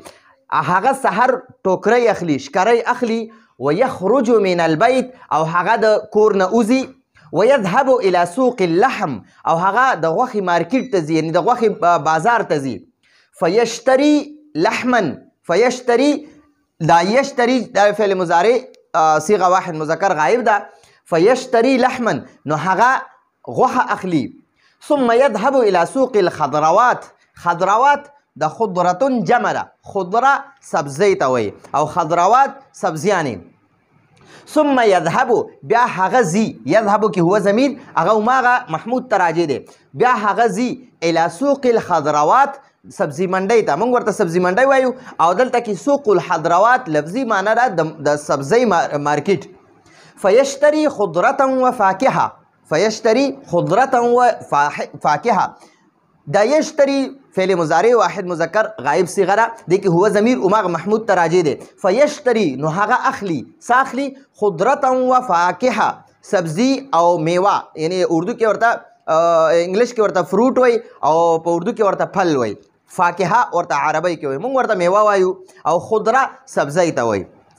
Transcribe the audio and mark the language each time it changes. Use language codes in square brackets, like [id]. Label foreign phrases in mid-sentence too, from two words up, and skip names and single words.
[ps] هغه سحر ټوکرۍ اخلي، شکرۍ اخلي. [ar] ویخرج من البیت، [ps] او هغه د کور نه وځي. [ar] ویذهب الى سوق اللحم، [ps] او هغه د غوښې مارکیټ ته ځي، یعنی د غوښې بازار ته ځي. [ar] فیشتری لحما، [ps] فیشتری دا یشتری دا فعل مضارع صيغه واحد مذکر غائب ده. [ar] فیشتری لحما [ps] نو هغه غوښه اخلي. [ar] ثم يذهب الى سوق الخضروات، [ps] خضروات د خضرتون جمع ده، خضره سبزی ته وایي او خضروات سبزیانې. [ar] ثم يذهب [ps] بیا هغه ځي، یذهبو کې هو ضمیر هغه هماغه محمود ته راجع دی. بیا هغه ځي [ar] الى سوق الخضروات، [ps] سبزی منډۍ ته، موږ ورته سبزی منډۍ وایو، او دلته کې [ar] سوق الحضروات [ps] لفظي معنی ده د سبزی مارکیټ. [ar] فیشتری خضرة و فاکهه، فیشتری خضرة و فاکهه. [ps] دا یشتری فعل مضارع واحد مذکر غائب صیغه ده، دې کې هو ضمیر هماغه محمود ته راجع دی. فیشتری نو هغه اخلي، ساخلي [ar] خضرة و فاکهه، [ps] سبزی او میوه، یعنی اردو کې ورته انګلیش کې ورته فروټ وای او په اردو کې ورته پھل وای. فاکهه ورته عربی کې وای، موږ ورته میوه وایو، او خضره سبزی ته وای.